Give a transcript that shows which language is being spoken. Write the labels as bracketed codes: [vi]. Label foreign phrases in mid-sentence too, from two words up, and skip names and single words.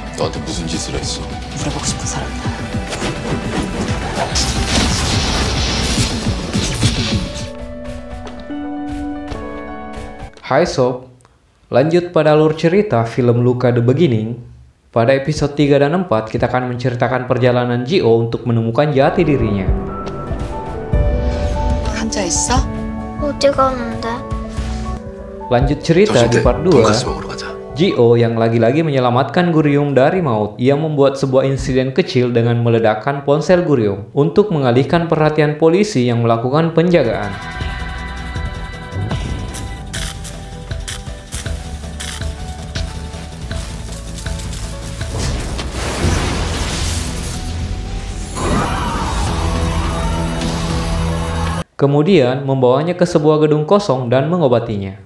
[ko] 나한테 무슨 짓을 했어? 물어보고 싶은 사람이다. [id] Hai Sob, lanjut pada alur cerita film Luka The Beginning. Pada episode 3 dan 4 kita akan menceritakan perjalanan Ji-Oh untuk menemukan jati dirinya. [ko] 혼자 있어? 어디 가는데? [id] Lanjut cerita di part 2, [ko] 돈가스 먹으러 가자. [id] Ji-Oh yang lagi-lagi menyelamatkan Guryum dari maut. Ia membuat sebuah insiden kecil dengan meledakkan ponsel Guryum untuk mengalihkan perhatian polisi yang melakukan penjagaan. Kemudian membawanya ke sebuah gedung kosong dan mengobatinya.